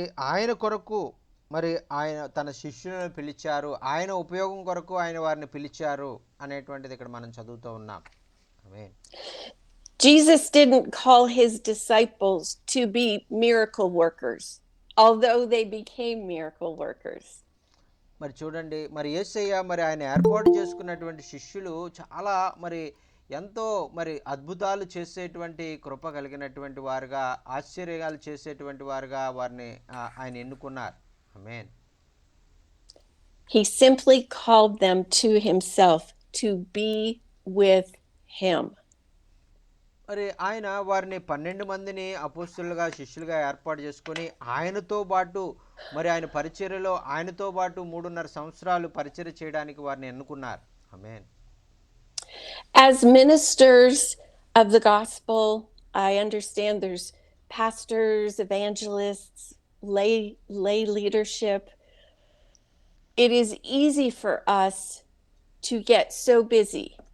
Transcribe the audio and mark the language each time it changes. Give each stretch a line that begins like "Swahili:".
Telugu: ఆయన కొరకు మరి ఆయన తన శిష్యులను పిలిచారు, ఆయన ఉపయోగం కొరకు ఆయన వారిని పిలిచారు అనేటువంటిది ఇక్కడ మనం చదువుతూ ఉన్నాం. ఆమేన్.
English: Jesus didn't call his disciples to be miracle workers, although they became miracle workers.
Telugu: మరి చూడండి, మరి యేసయ్య మరి ఆయన ఏర్పాటు చేసుకున్నటువంటి శిష్యులు చాలా ఎంతో అద్భుతాలు చేసేటువంటి కృప కలిగినటువంటి వారుగా, ఆశ్చర్యాలు చేసేటువంటి వారుగా వారిని ఆయన ఎన్నుకున్నారు. ఆమేన్.
English: He simply called them to himself to be with him.
Telugu: మరి ఆయన వారిని 12 మందిని అపోస్తలులుగా శిష్యులుగా ఏర్పాటు చేసుకొని ఆయనతో పాటు మరి ఆయన పరిచర్యలో ఆయనతో పాటు 3.5 సంవత్సరాలు పరిచర్య చేయడానికి వారిని ఎన్నుకున్నారు. ఆమేన్.
English: As ministers of the gospel, I understand there's pastors, evangelists, lay leadership. It is easy for us to get so busy.